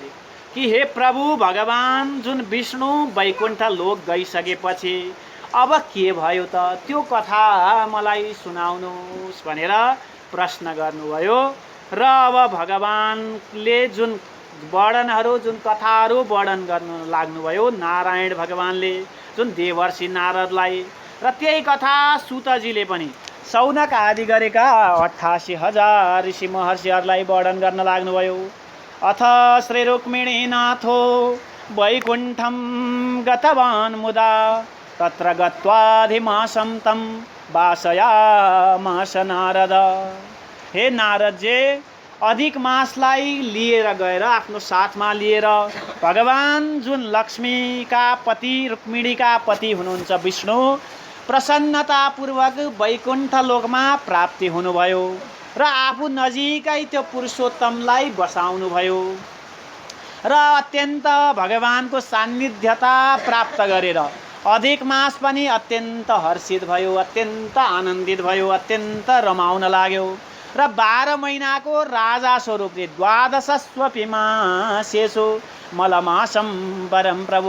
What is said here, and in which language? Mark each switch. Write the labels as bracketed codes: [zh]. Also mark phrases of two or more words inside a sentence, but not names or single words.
[ne] रे कि हे प्रभु, भगवान जुन विष्णु वैकुण्ठ लोक गइसकेपछि अब के भयो त, त्यो कथा मलाई सुनाउनुहोस् भनेर प्रश्न गर्नुभयो र अब भगवानले जुन वर्णनहरू जुन कथाहरू वर्णन गर्न लाग्नुभयो नारायण भगवानले जुन देवर्षि नारदलाई र त्यही कथा सुतजीले पनि सौनक आदि गरेका 88,000 ऋषि महर्षिहरूलाई वर्णन गर्न लाग्नुभयो। [sa] अथ श्री रुक्मिणीनाथो वैकुण्ठं गतवान् मुदा तत्र गत्वाधिमासं तं वासयामास नारद। [ne] हे नारदजी, अधिक मासलाई लिएर गएर आफ्नो साथमा लिएर भगवान जुन लक्ष्मीका पति रुक्मिणीका पति हुनुहुन्छ विष्णु प्रसन्नतापूर्वक वैकुण्ठ लोकमा प्राप्ति हुनुभयो र आफू नजिकै त्यो पुरुषोत्तमलाई बसाउनुभयो र अत्यन्त भगवानको सान्निध्यता प्राप्त गरेर अधिक मास पनि अत्यन्त हर्षित भयो, अत्यन्त आनन्दित भयो, अत्यन्त रमाउन लाग्यो र 12 महिनाको राजा स्वरूपले [sa] द्वादशस्वपि मासेषु मलमासम्बरम प्रभु।